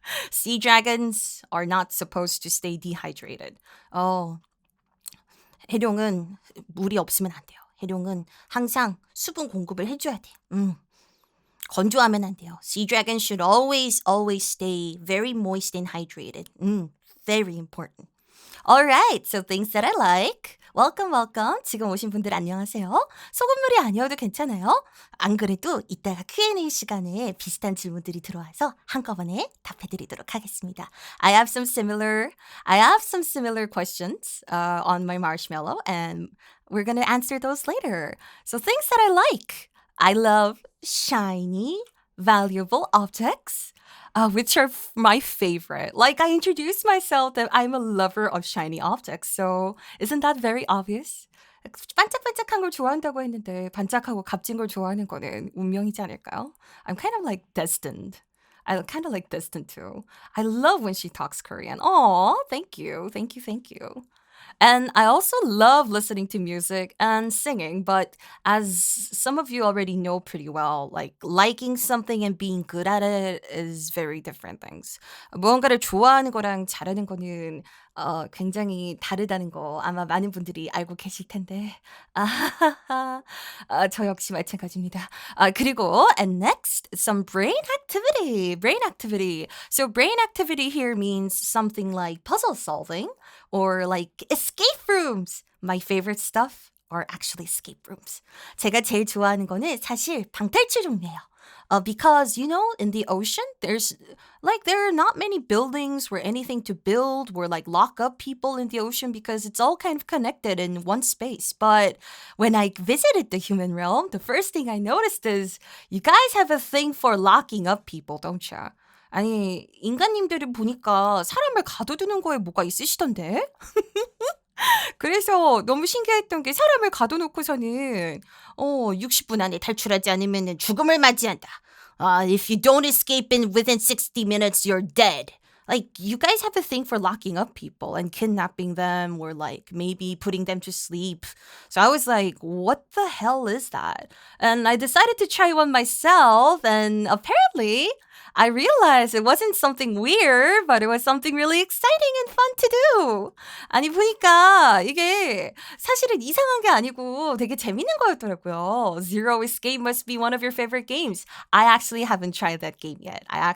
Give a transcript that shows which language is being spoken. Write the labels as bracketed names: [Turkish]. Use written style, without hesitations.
[English] Sea dragons are not supposed to stay dehydrated. [Korean] 해룡은 물이 없으면 안 돼요. 해룡은 항상 수분 공급을 해줘야 돼요. 건조하면 안 돼요. [English] Sea dragons should always stay very moist and hydrated. Very important. Alright, so things that I like. Welcome. [Korean] 지금 오신 분들 안녕하세요. 소금물이 아니어도 괜찮아요. 안 그래도 이따가 Q&A 시간에 비슷한 질문들이 들어와서 한꺼번에 답해드리도록 하겠습니다. [English] I have some similar questions on my marshmallow, and we're gonna answer those later. So things that I like. I love shiny, valuable objects. Which are my favorite. Like I introduced myself that I'm a lover of shiny objects. So isn't that very obvious? [Korean] 반짝반짝한 걸 좋아한다고 했는데 반짝하고 값진 걸 좋아하는 거는 운명이지 않을까요? [English] I'm kind of like destined. I kind of like destined too. I love when she talks Korean. Oh, thank you. Thank you. Thank you. And I also love listening to music and singing, but as some of you already know pretty well, like liking something and being good at it is very different things. [Korean] 무언가를 좋아하는 거랑 잘하는 거는 굉장히 다르다는 거 아마 많은 분들이 알고 계실 텐데. 아하하. 저 역시 마찬가지입니다. 그리고 [English] and next some brain activity. Brain activity. So brain activity here means something like puzzle solving or like escape rooms. My favorite stuff are actually escape rooms. [Korean] 제가 제일 좋아하는 거는 사실 방탈출 종류예요. [English] Because you know, in the ocean, there are not many buildings where anything to build, where like lock up people in the ocean because it's all kind of connected in one space. But when I visited the human realm, the first thing I noticed is you guys have a thing for locking up people, don't you? [Korean] 아니, 인간님들을 보니까 사람을 가둬두는 거에 뭐가 있으시던데? 그래서 너무 신기했던 게 사람을 가둬놓고서는 60분 안에 탈출하지 않으면 죽음을 맞이한다. [English] If you don't escape in within 60 minutes, you're dead. Like, you guys have a thing for locking up people and kidnapping them or like maybe putting them to sleep. So I was like, what the hell is that? And I decided to try one myself, and apparently I realized it wasn't something weird, but it was something really exciting and fun to do. [Korean] 아니, 보니까 이게 사실은 이상한 게 아니고 되게 재밌는 거였더라고요. [English] Zero Escape must be one of your favorite games. I actually haven't tried that game yet.